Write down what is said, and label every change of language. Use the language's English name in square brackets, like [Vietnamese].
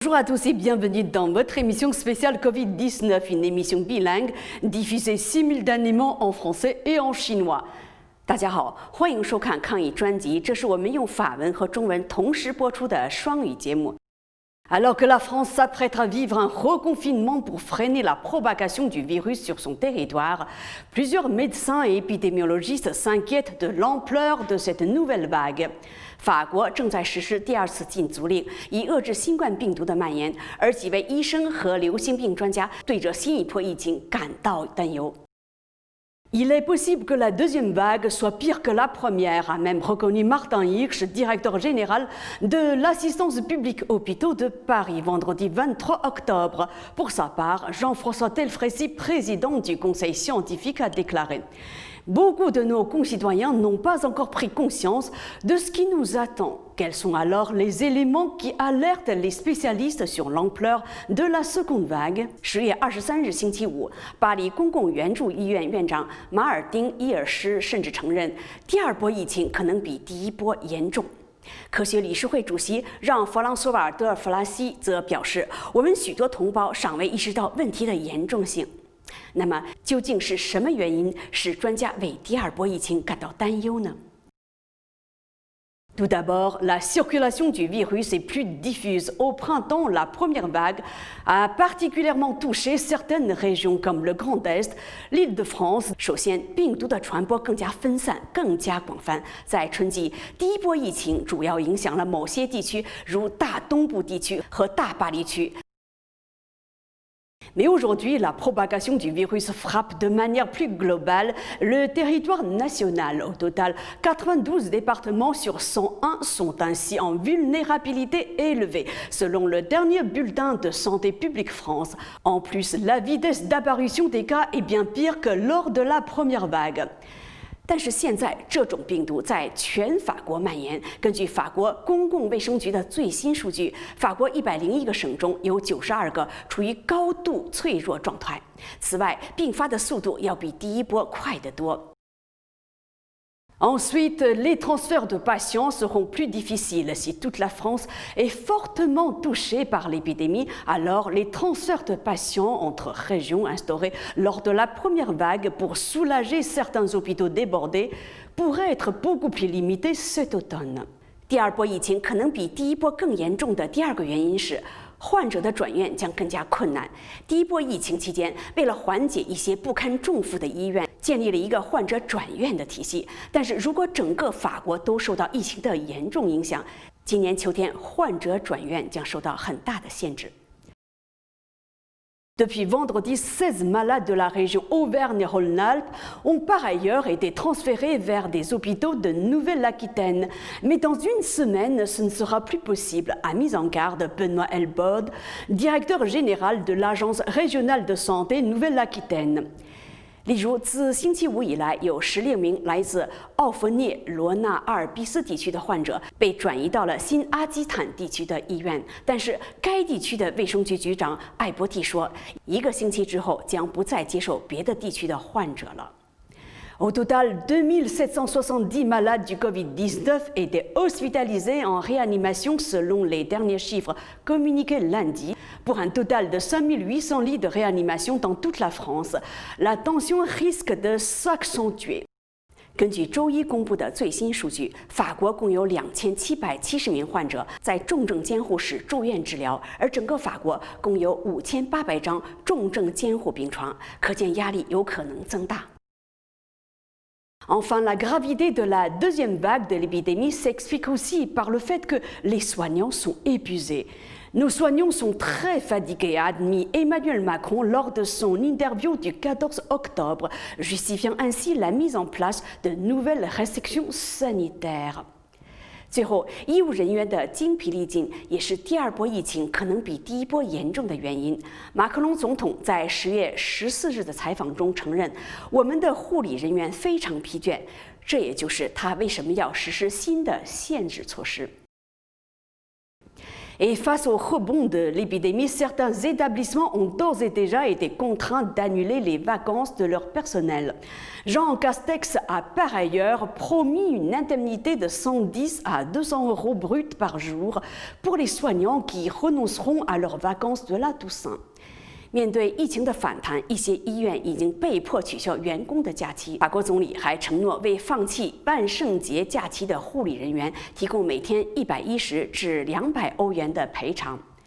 [French] Bonjour à tous et bienvenue dans votre émission spéciale Covid-19, une émission bilingue diffusée simultanément en français et en chinois. [Chinese] 大家好，欢迎收看抗疫专辑，这是我们用法文和中文同时播出的双语节目。 [French] Alors que la France s'apprête à vivre un reconfinement pour freiner la propagation du virus sur son territoire, plusieurs médecins et épidémiologistes s'inquiètent de l'ampleur de cette nouvelle vague. [Chinese] 法国正在实施第二次禁足令，以遏制新冠病毒的蔓延，而几位医生和流行病专家对这新一波疫情感到担忧。 [French] Il est possible que la deuxième vague soit pire que la première, a même reconnu Martin Hirsch, directeur général de l'assistance publique hôpitaux de Paris, vendredi 23 octobre. Pour sa part, Jean-François Telfrécy, président du conseil scientifique, a déclaré: Beaucoup de nos concitoyens n'ont pas encore pris conscience de ce qui nous attend. Quels sont alors les éléments qui alertent les spécialistes sur l'ampleur de la seconde vague? [Chinese] 10月23日星期五，巴黎公共援助医院院长马尔丁·伊尔施甚至承认，第二波疫情可能比第一波严重。科学理事会主席让·弗朗索瓦·德尔弗拉西则表示，我们许多同胞尚未意识到问题的严重性。那么，究竟是什么原因使专家为第二波疫情感到担忧呢？ [French] Tout d'abord, la circulation du virus est plus diffuse. Au printemps, la première vague a particulièrement touché certaines régions comme le Grand Est, l'Île-de-France. [Chinese] 首先，病毒的传播更加分散、更加广泛。在春季，第一波疫情主要影响了某些地区，如大东部地区和大巴黎区。 [French] Mais aujourd'hui, la propagation du virus frappe de manière plus globale le territoire national. Au total, 92 départements sur 101 sont ainsi en vulnérabilité élevée, selon le dernier bulletin de Santé publique France. En plus, la vitesse d'apparition des cas est bien pire que lors de la première vague. [Chinese] 但是现在，这种病毒在全法国蔓延。根据法国公共卫生局的最新数据，法国101个省中有92个处于高度脆弱状态。此外，并发的速度要比第一波快得多。 [French] Ensuite, les transferts de patients seront plus difficiles. Si toute la France est fortement touchée par l'épidémie, alors les transferts de patients entre régions instaurés lors de la première vague pour soulager certains hôpitaux débordés pourraient être beaucoup plus limités cet automne. [Chinese] 第二波疫情可能比第一波更严重的第二个原因是，患者的转院将更加困难。第一波疫情期间，为了缓解一些不堪重负的医院，建立了一个患者转院的体系。但是如果整个法国都受到疫情的严重影响，今年秋天患者转院将受到很大的限制。 [French] Depuis vendredi, 16 malades de la région Auvergne-Rhône-Alpes ont par ailleurs été transférés vers des hôpitaux de Nouvelle-Aquitaine. Mais dans une semaine, ce ne sera plus possible, a mis en garde Benoît Elbode, directeur général de l'Agence régionale de santé Nouvelle-Aquitaine. [Chinese] 例如，自星期五以来，有16名来自奥弗涅罗纳阿尔卑斯地区的患者被转移到了新阿基坦地区的医院。但是，该地区的卫生局局长艾伯蒂说，1个星期之后将不再接受别的地区的患者了。 [French] Au total, 2770 malades du Covid-19 étaient hospitalisés en réanimation selon les derniers chiffres communiqués lundi, pour un total de 5800 lits de réanimation dans toute la France. La tension risque de s'accentuer. [Chinese] 根据周一公布的最新数据，法国共有2770名患者在重症监护室住院治疗，而整个法国共有5800张重症监护病床，可见压力有可能增大。 [French] Enfin, la gravité de la deuxième vague de l'épidémie s'explique aussi par le fait que les soignants sont épuisés. Nos soignants sont très fatigués, a admis Emmanuel Macron lors de son interview du 14 octobre, justifiant ainsi la mise en place de nouvelles restrictions sanitaires. [Chinese] 最后，医务人员的精疲力尽也是第二波疫情可能比第一波严重的原因。马克龙总统在10月14日的采访中承认，我们的护理人员非常疲倦，这也就是他为什么要实施新的限制措施。 [French] Et face au rebond de l'épidémie, certains établissements ont d'ores et déjà été contraints d'annuler les vacances de leur personnel. Jean Castex a par ailleurs promis une indemnité de 110 à 200 € bruts par jour pour les soignants qui renonceront à leurs vacances de la Toussaint. [Chinese] 面对疫情的反弹，一些医院已经被迫取消员工的假期。法国总理还承诺为放弃万圣节假期的护理人员提供每天110至200欧元的赔偿。